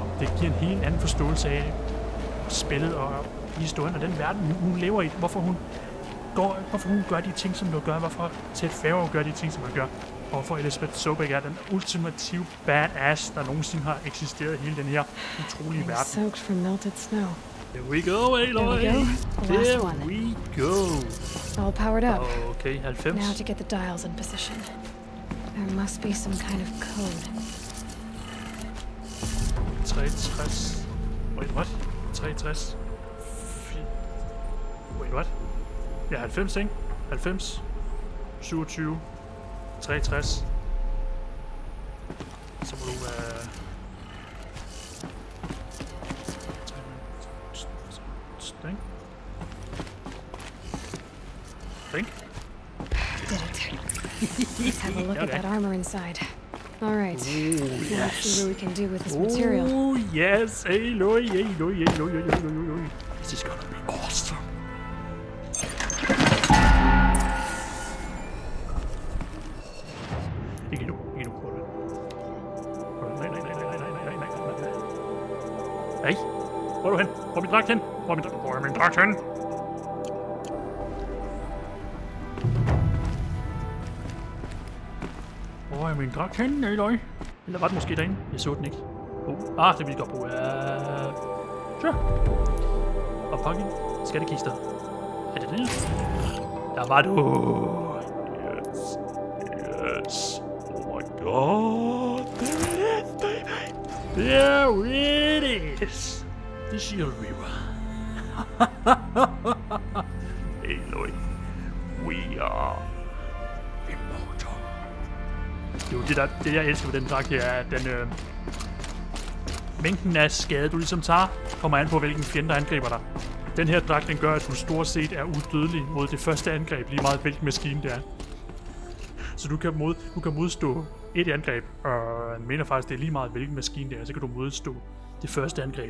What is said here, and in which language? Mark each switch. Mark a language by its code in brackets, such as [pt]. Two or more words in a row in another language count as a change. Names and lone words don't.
[da] Det giver en helt anden forståelse af spillet og historien og den verden, hun lever i. Hvorfor hun gør de ting, som du gør. Hvorfor Ted Farrow gør de ting, som han gør. Og hvorfor Elisabeth's Sobek er den ultimative badass, der nogensinde har eksisteret i hele den her utrolige verden. [en] Soaked from melted snow. Here we go, Aloy. Here we go. All powered up. Okay, 90. Now to get the dials in position. There must be some kind of code. 63. Wait, what? 63. Wait, what? [da] Ja, 90, ikke? 90. 27. 63. Så må du Stink. [en] Did it. Let's have a look at that armor inside. All right. Let's see what we can do with this material. Oh, yes. Aloy. This is gonna be awesome. [da] Ikke nu. Nej. Hvor er du hen? Hvor er min dragt hen? Hvor er min dragt hen? Hvor er min dragt hen, Aloy? Eller var den måske derinde? Jeg så den ikke. Det vil vi godt bruge. Sure. Og pakke skattekister. Er det det? Der var du. [en] Yes. Yes. Oh my god. There it is, baby. There it is. The Shield Reaver. Aloy. We are immortal. [da] Jo, det jeg elsker ved den dragt, det er, at den mængden af skade, du ligesom tager, kommer an på, hvilken fjende, der angriber dig. Den her dragt, den gør, at du stort set er udødelig mod det første angreb, lige meget hvilken maskine det er. Så du kan modstå et angreb, og jeg mener faktisk, det er lige meget hvilken maskine det er, så kan du modstå det første angreb.